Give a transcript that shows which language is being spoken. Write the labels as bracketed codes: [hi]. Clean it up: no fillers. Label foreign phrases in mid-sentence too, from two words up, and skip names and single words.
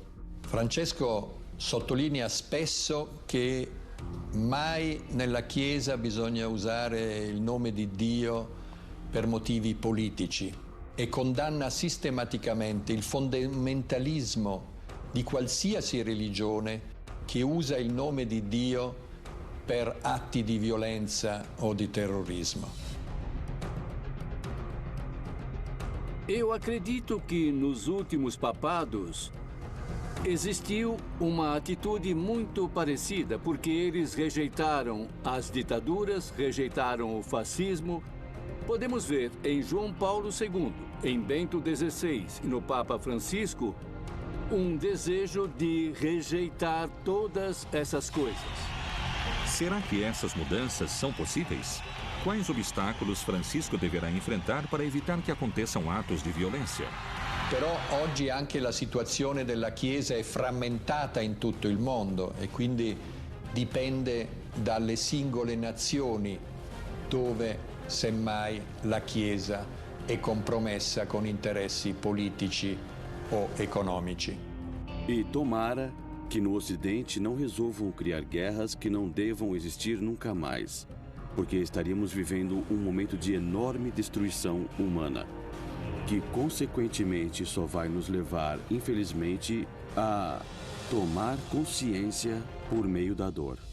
[it] Francesco sottolinea spesso che mai nella Chiesa bisogna usare il nome di Dio per motivi politici e condanna sistematicamente il fondamentalismo di qualsiasi religione che usa il nome di Dio per atti di violenza o di terrorismo. [pt] Eu acredito que nos últimos papados existiu uma atitude muito parecida, porque eles rejeitaram as ditaduras, rejeitaram o fascismo. Podemos ver em João Paulo II, em Bento XVI e no Papa Francisco, um desejo de rejeitar todas essas coisas. Será que essas mudanças são possíveis? Quais obstáculos Francisco deverá enfrentar para evitar che aconteçam atos [it] di violenza? Però oggi anche la situazione della Chiesa è frammentata in tutto il mondo e quindi dipende dalle singole nazioni dove semmai la Chiesa è compromessa con interessi politici o economici. [pt] E tomara que no Ocidente não resolvam criar guerras que não devam existir nunca mais, porque estaríamos vivendo um momento de enorme destruição humana, que consequentemente só vai nos levar, infelizmente, a tomar consciência por meio da dor.